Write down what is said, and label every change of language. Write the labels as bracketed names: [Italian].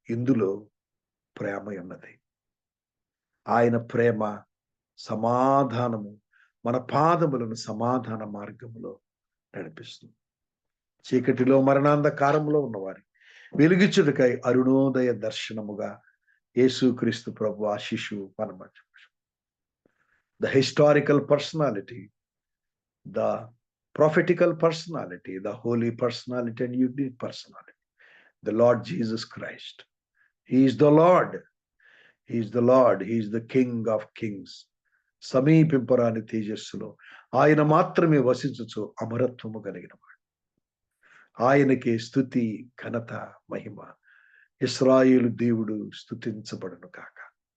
[Telugu] ఇందులో ప్రేమ ఉన్నది. ఆయన ప్రేమ సమాధానము మన పాదములను సమాధాన మార్గములో నడిపిస్తుంది. చీకటిలో మరణాంధకారంలో ఉన్నవారి వెలుగిచ్చుటకై అరుణోదయ దర్శనముగా యేసుక్రీస్తు ప్రభు ఆ శిశువు మన మధ్య. [English] The historical personality, the prophetical personality, the holy personality and unique personality, the Lord Jesus Christ. He is the Lord. He is the Lord. He is the King of Kings. [Telugu] సమీపింపరాని తేజస్సులో ఆయన మాత్రమే వసించుచు అమరత్వము కలిగినవాడు. ఆయనకే స్తుతి, ఘనత, మహిమ. ఇశ్రాయేలు దేవుడు స్తుతించబడును కాక.